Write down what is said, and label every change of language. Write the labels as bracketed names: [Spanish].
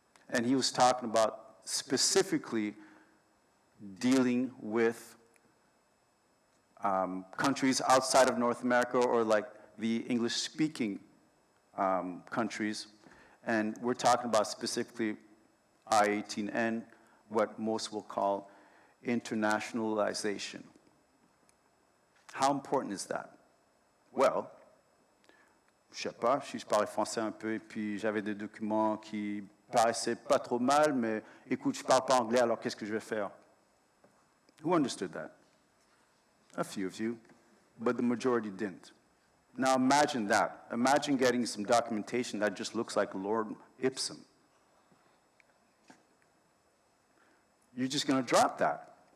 [English] And he was talking about specifically dealing with countries outside of North America, or like the English-speaking countries. And we're talking about specifically I-18N, what most will call internationalization. How important is that? [French] Well, je sais pas, si je parlais français un peu, et puis j'avais des documents qui paraissaient pas trop mal, mais écoute, je parle pas anglais, alors qu'est-ce que je vais faire? [English] Who understood that? A few of you, but the majority didn't. Now imagine that. Imagine getting some documentation that just looks like Lord Ipsum. You're just going to drop that.